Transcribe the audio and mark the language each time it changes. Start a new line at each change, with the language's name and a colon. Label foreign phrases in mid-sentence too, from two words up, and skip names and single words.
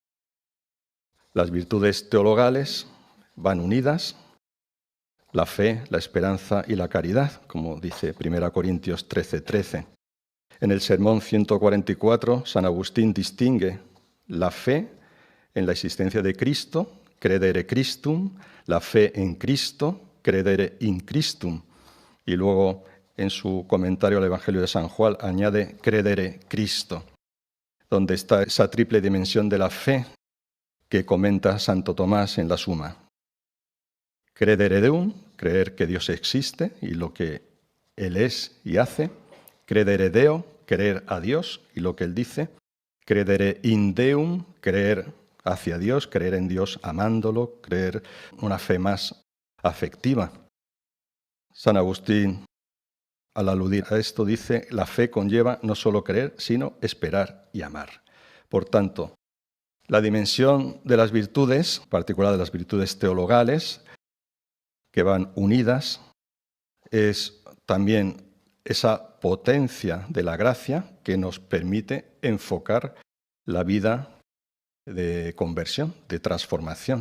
Spanish: Las virtudes teologales van unidas, la fe, la esperanza y la caridad, como dice 1 Corintios 13:13. En el Sermón 144, San Agustín distingue la fe en la existencia de Cristo,
Latin: credere Christum,
Spanish: la fe en Cristo,
Latin: credere in Christum,
Spanish: y luego en su comentario al Evangelio de San Juan añade
Latin: credere Cristo,
Spanish: donde está esa triple dimensión de la fe que comenta Santo Tomás en la Suma.
Latin: Credere Deum,
Spanish: creer que Dios existe y lo que Él es y hace.
Latin: Credere Deo,
Spanish: creer a Dios y lo que Él dice.
Latin: Credere in Deum,
Spanish: creer hacia Dios, creer en Dios amándolo, creer una fe más afectiva. San Agustín, al aludir a esto, dice, la fe conlleva no solo creer, sino esperar y amar. Por tanto, la dimensión de las virtudes, en particular de las virtudes teologales, que van unidas, es también esa potencia de la gracia que nos permite enfocar la vida de conversión, de transformación.